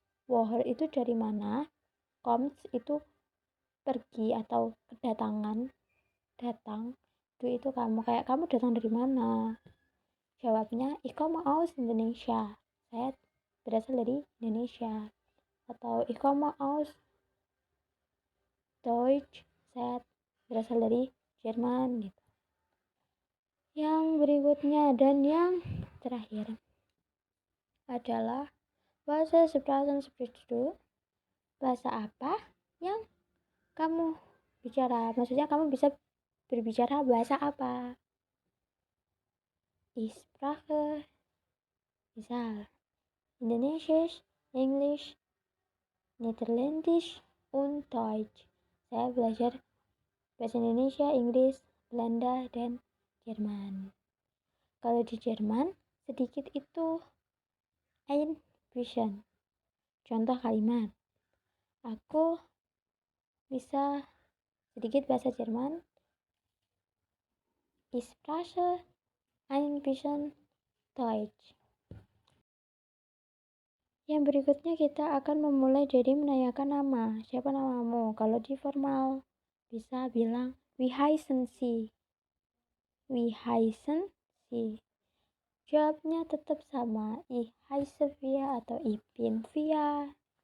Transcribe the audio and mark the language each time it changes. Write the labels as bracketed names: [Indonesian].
[Indonesian] Woher itu dari mana? Kommst itu pergi atau kedatangan, datang. Du itu kamu, kayak kamu datang dari mana? Jawabnya [German] ich komme aus Indonesia. [Indonesian] Saya berasal dari Indonesia. Atau [German] ich komme aus Deutsch. [Indonesian] Saya berasal dari Jerman gitu. Yang berikutnya dan yang terakhir adalah bahasa [German] Sprachen sprichst du? [Indonesian] Bahasa apa yang kamu bicara? Maksudnya kamu bisa berbicara bahasa apa? [German] Ich spreche [Indonesian] misal [German] Indonesisch, English, Niederländisch, und Deutsch. [Indonesian] Saya belajar bahasa Indonesia, Inggris, Belanda, dan Jerman. Kalau di Jerman, sedikit itu [German] ein bisschen. [Indonesian] Contoh kalimat, aku bisa sedikit bahasa Jerman. [German] Ich spreche ein bisschen Deutsch. [Indonesian] Yang berikutnya kita akan memulai dari menanyakan nama. Siapa namamu? Kalau di formal bisa bilang [German] wie heißen Sie? Wie heißen Sie? [Indonesian] Jawabnya tetap sama, [German] ich heiße Via [Indonesian] atau [German] ich bin Via.